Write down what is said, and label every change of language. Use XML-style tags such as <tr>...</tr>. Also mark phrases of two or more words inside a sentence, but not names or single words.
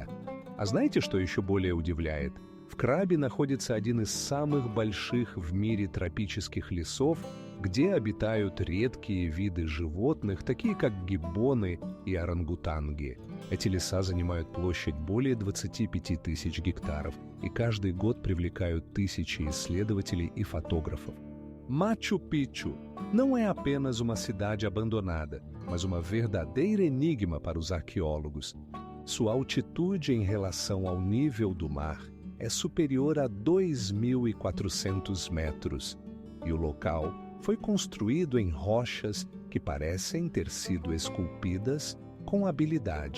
<ru>А знаете, что еще более удивляет? В Крабе находится один из самых больших в мире тропических лесов, где обитают редкие виды животных, такие как гиббоны и орангутанги. Эти леса занимают площадь более 25 тысяч гектаров и каждый год привлекают тысячи исследователей</ru> <pt>e fotógrafos. Machu Picchu não é apenas uma cidade abandonada, mas uma verdadeira enigma para os arqueólogos. Sua altitude em relação ao nível do mar é superior a 2.400 metros e o local foi construído em rochas que parecem ter sido esculpidas com habilidade.</pt>